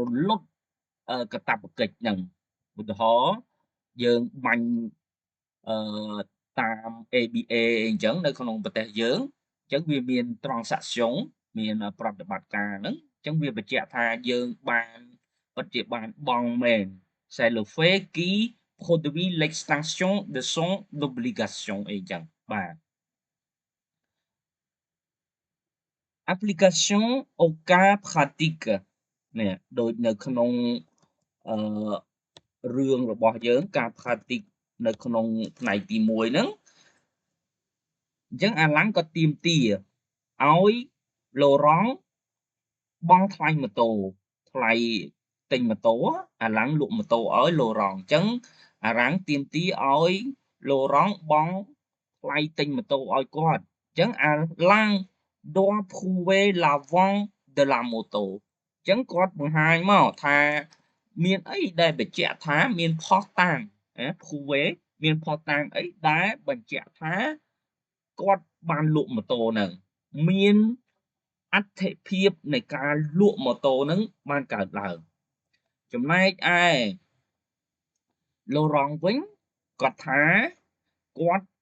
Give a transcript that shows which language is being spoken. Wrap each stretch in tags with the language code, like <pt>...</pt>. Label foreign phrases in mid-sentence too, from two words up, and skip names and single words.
<km>លត់កាតព្វកិច្ចហ្នឹងឧទាហរណ៍យើងបាញ់តាម ABA អីចឹងនៅក្នុងប្រទេសយើងអញ្ចឹងវាមាន transaction មានប្រតិបត្តិការហ្នឹងអញ្ចឹងវាបញ្ជាក់ថាយើងបានពិតជាបានបង់មែន</km> <fr>c'est le fait qui produit l'extinction de son obligation</fr> <km>អីចឹងបាទ</km> <fr>application au cas pratique</fr> <km>នេះដូចនៅក្នុងអឺរឿងរបស់យើងការ pratique នៅក្នុងផ្នែកទី1ហ្នឹងអញ្ចឹងអាឡាំងក៏ទាមទារឲ្យឡូរ៉ង់ បង់ថ្លៃម៉ូតូថ្លៃទិញម៉ូតូអាឡាំងលក់ម៉ូតូឲ្យឡូរ៉ង់អញ្ចឹងអាឡាំងទាមទារឲ្យ ឡូរ៉ង់បង់ថ្លៃទិញម៉ូតូឲ្យគាត់អញ្ចឹងអាឡាំង</km> <fr>doit prouver la vente de la</fr> <km>moto អញ្ចឹងគាត់បង្ហាញមកថាមានអីដែលបញ្ជាក់ថាមានភស្តុតាង prouver មានភស្តុតាងអីដែលបញ្ជាក់ថាគាត់បានលក់ម៉ូតូហ្នឹងមានអត្ថិភាពនៃការលក់ម៉ូតូហ្នឹងបានកើតឡើងចំណែកឯឡូរ៉ង់វិញគាត់ថាគាត់</km>